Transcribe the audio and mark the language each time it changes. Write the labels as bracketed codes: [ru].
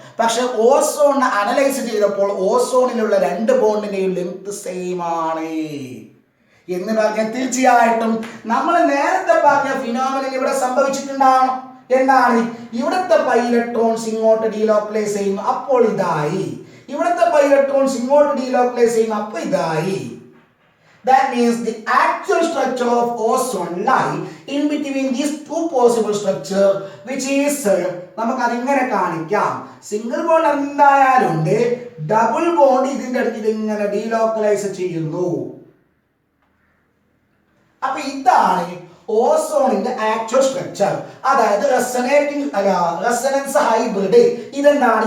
[ml] പക്ഷെ ഓസോണിനെ അനലൈസ് ചെയ്തപ്പോൾ ഓസോണിലുള്ള 2 ബോണ്ടിന്റെയും length same ആണ് എന്ന് പറഞ്ഞാൽ തീർച്ചയായിട്ടും നമ്മൾ നേരത്തെ പറഞ്ഞ ഫിനോമിനൻ ഇവിടെ സംഭവിച്ചിട്ടുണ്ടാവണം. എന്താണ്? ഇവിടുത്തെ പൈ ഇലക്ട്രോൺസ് ഇങ്ങോട്ട് ഡീലോക്കലൈസ് ചെയ്യുന്നു, അപ്പോൾ ഇതായി. ഇവിടുത്തെ പൈ ഇലക്ട്രോൺസ് ഇങ്ങോട്ട് ഡീലോക്കലൈസ് ചെയ്യുന്നു, അപ്പോൾ ഇതായി. [en] That means the actual structure of ozone lie in between these two possible structure, which is [ml] നമുക്ക് അതിങ്ങനെ കാണിക്കാം. സിംഗിൾ ബോണ്ട് എന്തായാലും ഉണ്ട്, ഡബിൾ ബോണ്ട് ഇതിന്റെ അടുത്ത് ഇതിങ്ങനെ ഡീലോക്കലൈസ് ചെയ്യുന്നു. അപ്പൊ ഇതാണ് ഓസോണിന്റെ ആക്ച്വൽ സ്ട്രക്ചർ. അതായത് റെസൊണൻസ് ഹൈബ്രിഡ് ഇതെന്താണ്?